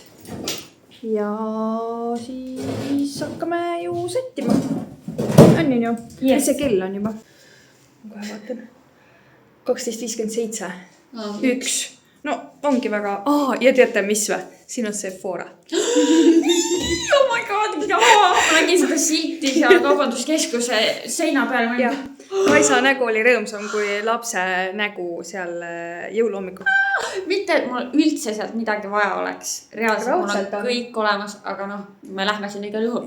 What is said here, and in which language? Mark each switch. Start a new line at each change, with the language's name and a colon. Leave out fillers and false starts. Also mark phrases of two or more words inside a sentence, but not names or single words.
Estonian: Ja siis hakkame ju sättima. On ju? Yes. See kell on juba. Ma kohe vaatan. 12.57. 1. No, ongi väga... ja teate, mis või? Siin on Sephora.
English: Oh my god,
Estonian: mida ma nägin seda silti seal kaubanduskeskuse seina peal. Kaisa nägu oli rõõmsam kui lapse nägu seal jõuluhommikul. Mitte, et mul üldse sealt midagi vaja oleks. Reaalselt mul on kõik olemas, aga me lähme sinna igal juhul.